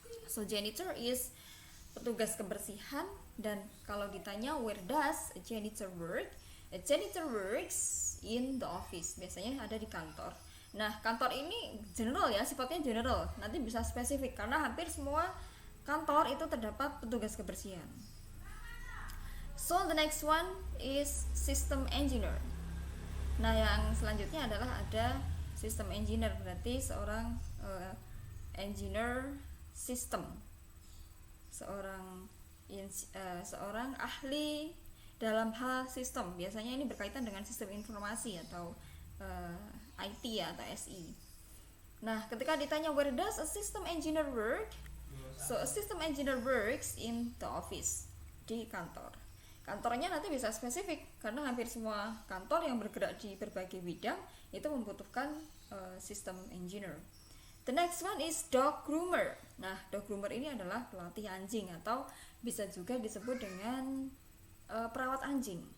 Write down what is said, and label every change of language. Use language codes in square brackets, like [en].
[en] So janitor is [id] petugas kebersihan, dan kalau ditanya [en] where does a janitor work? A janitor works in the office. [id] Biasanya ada di kantor. Nah, kantor ini general ya, sifatnya general. Nanti bisa spesifik karena hampir semua kantor itu terdapat petugas kebersihan. [en] So the next one is system engineer. [id] Nah, yang selanjutnya adalah ada system engineer, berarti seorang engineer system, seorang ahli dalam hal sistem. Biasanya ini berkaitan dengan sistem informasi atau IT ya, atau SI. Nah, ketika ditanya [en] where does a system engineer work? So a system engineer works in the office, [id] di kantor. Kantornya nanti bisa spesifik karena hampir semua kantor yang bergerak di berbagai bidang itu membutuhkan system engineer. [en] The next one is dog groomer. [id] Nah, dog groomer ini adalah pelatih anjing atau bisa juga disebut dengan perawat anjing.